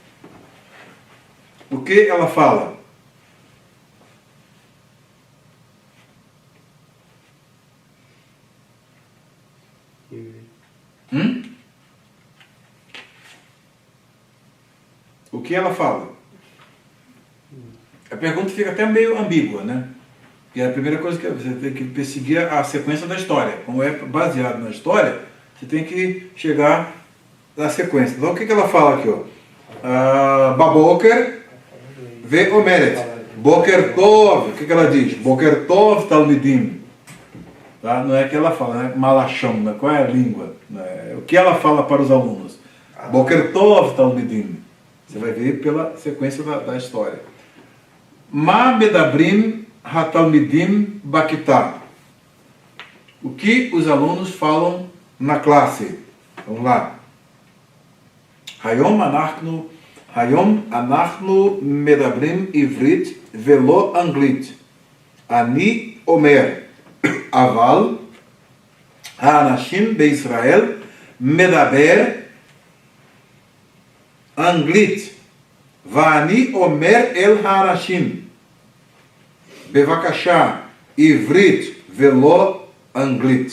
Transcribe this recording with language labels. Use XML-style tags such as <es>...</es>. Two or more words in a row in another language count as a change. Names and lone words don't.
<pt>O que ela fala? O que ela fala? A pergunta fica até meio ambígua, né? E a primeira coisa que você tem que perseguir a sequência da história. Como é baseado na história, você tem que chegar na sequência. Então, o que ela fala aqui?</pt> <he>בבוקר ואומרת. בוקר טוב.</he> <pt>O que ela diz?</pt> <he>בוקר טוב תלמידים.</he> <pt>Tá? Não é que ela fala, né? Malachão, né? Qual é a língua? Né? O que ela fala para os alunos?</pt> <he>בוקר טוב תלמידים.</he> <pt>Você vai ver pela sequência da história.</pt> <he>מה מדברים התלמידים בכיתה.</he> <pt>O que os alunos falam na classe? Vamos lá.</pt> <he>היום אנחנו מדברים עברית ולא אנגלית. אני אומר. Aval האנשים בישראל מדבר אנגלית, ואני אומר אל האנשים, בבקשה, עברית ולא אנגלית.</he>